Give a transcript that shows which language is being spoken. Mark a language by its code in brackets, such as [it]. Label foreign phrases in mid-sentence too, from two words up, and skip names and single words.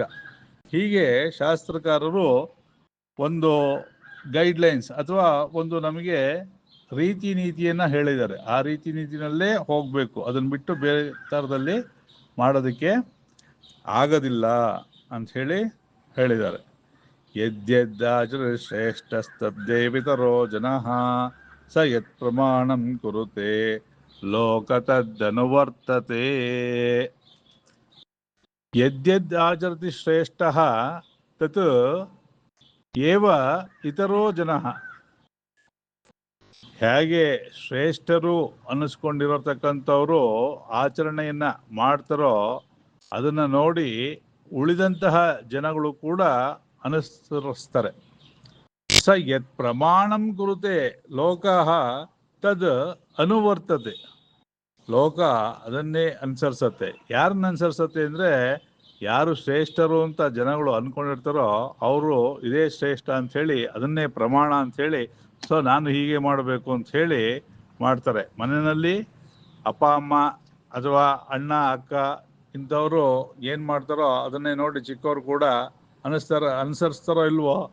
[kn] ಹೀಗೆ ಶಾಸ್ತ್ರಕಾರರು ಒಂದು ಗೈಡ್ಲೈನ್ಸ್ ಅಥವಾ ಒಂದು ನಮಗೆ ರೀತಿ ನೀತಿಯನ್ನು ಹೇಳಿದ್ದಾರೆ. ಆ ರೀತಿ ನೀತಿನಲ್ಲೇ ಹೋಗಬೇಕು, ಅದನ್ನು ಬಿಟ್ಟು ಬೇರೆ ಥರದಲ್ಲಿ ಮಾಡೋದಕ್ಕೆ ಆಗೋದಿಲ್ಲ ಅಂಥೇಳಿ ಹೇಳಿದ್ದಾರೆ. [sa] ಯದ್ಯದಾಚರ ಶ್ರೇಷ್ಠಸ್ತದ್ದೇವಿತರೋ ಜನಃ ಸ ಯತ್ ಪ್ರಮಾಣಂ ಕುರುತೆ ಲೋಕತದ್ದನುವರ್ತತೆ. ಯದ್ಯದಾಚರತಿ ಶ್ರೇಷ್ಠಃ ತತ್ ಏವ ಇತರೋ ಜನಃ. [kn] ಹೇಗೆ ಶ್ರೇಷ್ಠರು ಅನ್ನಿಸ್ಕೊಂಡಿರತಕ್ಕಂಥವ್ರು ಆಚರಣೆಯನ್ನ ಮಾಡ್ತಾರೋ ಅದನ್ನು ನೋಡಿ ಉಳಿದಂತಹ ಜನಗಳು ಕೂಡ ಅನುಸರಿಸ್ತಾರೆ. [sa] ಸ ಯತ್ ಪ್ರಮಾಣಂ ಕುರುತೆ ಲೋಕಃ ತದ್ ಅನುವರ್ತತೆ. [kn] ಲೋಕ ಅದನ್ನೇ ಅನುಸರಿಸತ್ತೆ. ಯಾರನ್ನ ಅನುಸರಿಸತ್ತೆ ಅಂದರೆ, ಯಾರು ಶ್ರೇಷ್ಠರು ಅಂತ ಜನಗಳು ಅಂದ್ಕೊಂಡಿರ್ತಾರೋ ಅವರು ಇದೇ ಶ್ರೇಷ್ಠ ಅಂಥೇಳಿ ಅದನ್ನೇ ಪ್ರಮಾಣ ಅಂಥೇಳಿ, ಸೊ ನಾನು ಹೀಗೆ ಮಾಡಬೇಕು ಅಂಥೇಳಿ ಮಾಡ್ತಾರೆ. ಮನೆಯಲ್ಲಿ ಅಪ್ಪ ಅಮ್ಮ ಅಥವಾ ಅಣ್ಣ ಅಕ್ಕ ಇಂಥವರು ಏನು ಮಾಡ್ತಾರೋ ಅದನ್ನೇ ನೋಡಿ ಚಿಕ್ಕವರು ಕೂಡ ಅನುಸರಿಸ್ತಾರೋ ಇಲ್ವೋ.